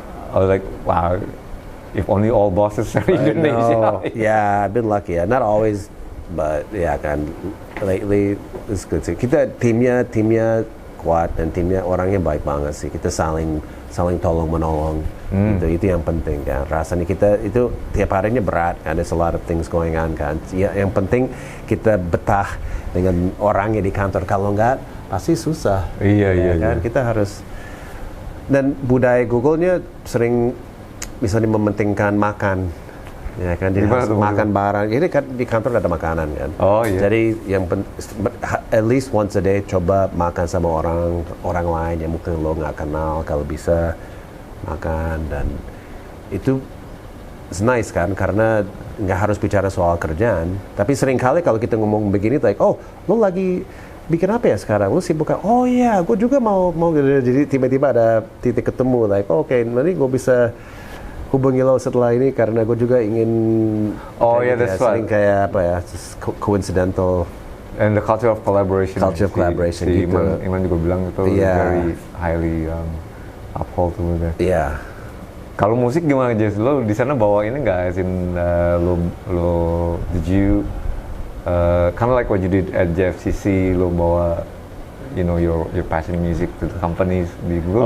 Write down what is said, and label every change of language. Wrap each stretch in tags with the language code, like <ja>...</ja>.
<en>I was like, wow, if only all bosses are Indonesia. Yeah, I've been lucky. Not always, but ya kan, lately it's good sih.</en> <id>Kita timnya kuat dan timnya orangnya baik banget sih. Kita saling tolong menolong. Itu yang penting kan. Rasanya kita itu tiap harinya berat.</id> <en>Ada a lot of things going on kan.</en> <id>Ya, yang penting kita betah dengan orangnya di kantor. Kalau enggak pasti susah. Iya. Kan kita harus. Dan budaya Google-nya sering misalnya mementingkan makan, ya kan, jadi harus makan bareng. Ini kan di kantor ada makanan kan. Oh iya. Jadi yang</id> <en>at least once a day</en> <id>coba makan sama orang lain yang mungkin lo nggak kenal, kalau bisa makan. Dan itu</id> <en>it's nice</en> <id>kan, karena nggak harus bicara soal kerjaan. Tapi seringkali kalau kita ngomong begini, like, oh lo lagi bikin apa ya sekarang? Lu sibuk kan? Oh iya, gue juga mau jadi tiba-tiba ada titik ketemu, like, oke, nanti gue bisa hubungi lo setelah ini karena gue juga ingin. Oh iya,</id> <en>that's right.</en> <id>Sering kayak apa ya,</id> <en>just coincidental. And the culture of collaboration. Culture of collaboration si</en> <id>gitu. Iman juga bilang itu</id> <en>very highly uphold to that.</en> <id>Iya. Kalau musik gimana Jess? Lo di sana bawa ini nggak?</id> <en>Lo did you kind of like what you did at JFCC,</en> <id>lo bawa</id> <en>your passion music to the companies di Google?</en>